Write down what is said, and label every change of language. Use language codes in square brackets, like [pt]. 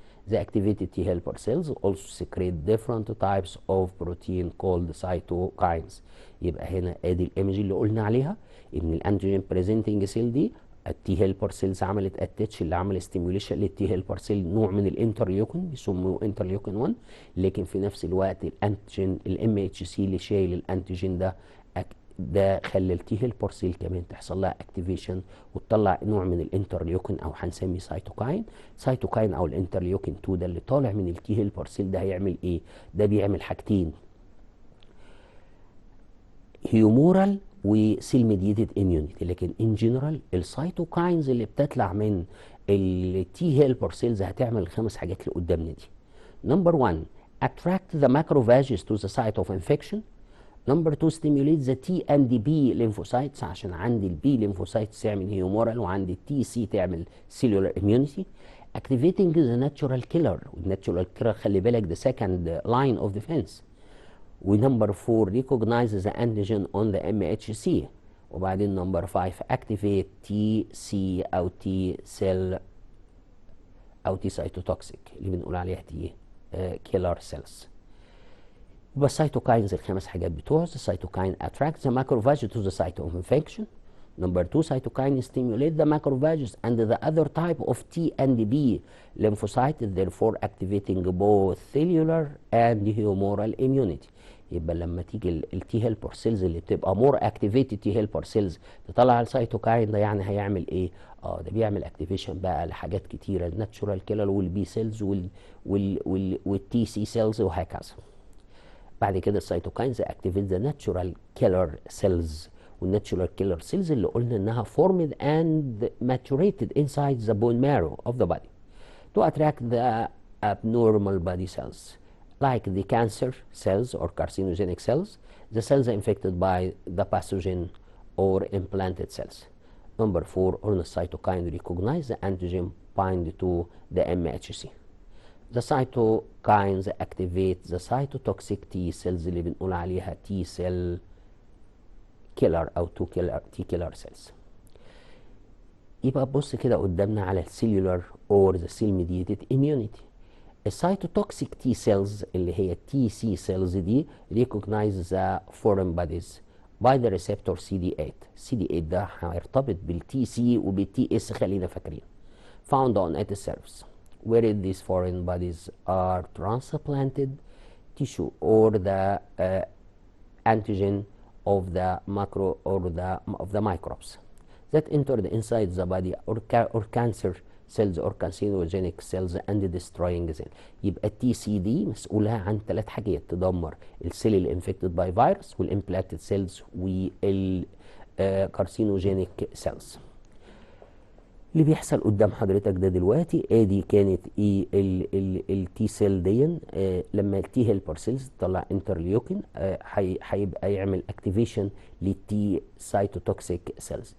[en] The activated T helper cells also secrete different types of protein called cytokines. [ar] يبقى هنا ادي الايمج اللي قلنا عليها ان الانتيجين بريزنتنج سيل دي التي هيلبر سيلز عملت اتاتش اللي عمل ستيميوليشن للتي هيلبر سيل نوع من الانترليوكين بيسموه انترليوكين 1 لكن في نفس الوقت الانتيجين الام اتش سي اللي شايل الانتيجين ده خلى التي هيلبر سيل كمان تحصل لها اكتيفيشن وتطلع نوع من الانترليوكين او هنسميه سيتوكاين او الانترليوكين 2 ده اللي طالع من التي هيلبر سيل ده هيعمل ايه؟ ده بيعمل حاجتين هيومورال وسيل ميديتد اميونيتي لكن ان جنرال السيتوكاينز اللي بتطلع من التي هيلبر سيلز هتعمل الخمس حاجات اللي قدامنا دي. [en] Number 1 attract the macrophages to the site of infection. [ar] نمبر 2 [en] stimulate the T and B lymphocytes [ar] عشان عندي البي lymphocytes تعمل هيومورال وعندي التي سي تعمل [en] cellular immunity. activating the natural killer [ar] والناتشورال كيلر خلي بالك ده [en] second line of defense. ونمبر 4 recognize the antigen on the MHC. وبعدين number 5 activate T C أو T cell أو T cytotoxic [ar] اللي بنقول عليها [en] T killer cells. [ar] يبقى السيتوكاينز الخمس حاجات بتوعه. [en] السيتوكاين attract the macrophage to the site of infection. Number 2 cytokine stimulate the macrophages and the other type of T and B lymphocyte therefore activating both cellular and humoral immunity. [ar] يبقى لما تيجي التي هيلبر سيلز اللي بتبقى مور اكتيفيتد تي هيلبر سيلز تطلع السيتوكاين ده يعني هيعمل ايه؟ ده بيعمل اكتيفيشن بقى لحاجات كتيره الناتشورال كيلر والبي سيلز والتي سي سيلز وهكذا. بعد كده السيتوكاينز اكتيفيت ذا ناتشورال كيلر سيلز والناتشورال كيلر سيلز اللي قلنا انها [en] formed and maturated inside the bone marrow of the body to attract the abnormal body cells like the cancer cells or carcinogenic cells, the cells infected by the pathogen or implanted cells. Number 4 on the cytokine recognize the antigen bind to the MHC. The cytokines activate the cytotoxic T cells [ar] اللي بنقول عليها [en] T cell killer أو T killer cells. [ar] يبقى بص كده قدامنا على السيلولار [en] or the cell mediated immunity. السيتوتوكسيك T cells [ar] اللي هي [en] T C cells دي recognize the foreign bodies by the receptor CD8. [ar] CD8 ده هيرتبط بالتي سي وبالتي اس خلينا فاكرين. [en] Found on its surface. Where these foreign bodies are transplanted tissue or the antigen of the macro or of the microbes that entered inside the body or cancer cells or carcinogenic cells and destroying them. [ar] يبقى التي سي دي مسؤولة عن 3 حاجات تدمر السيل اللي انفكتد باي فيروس والامبلانتد سيلز والكارسينوجينيك سيلز. اللي بيحصل قدام حضرتك ده دلوقتي ادي كانت ايه التي سيل دي لما التي هيلبر سيلز تطلع انترليوكين هيبقى يعمل اكتيفيشن للتي سايتوتوكسيك سيلز.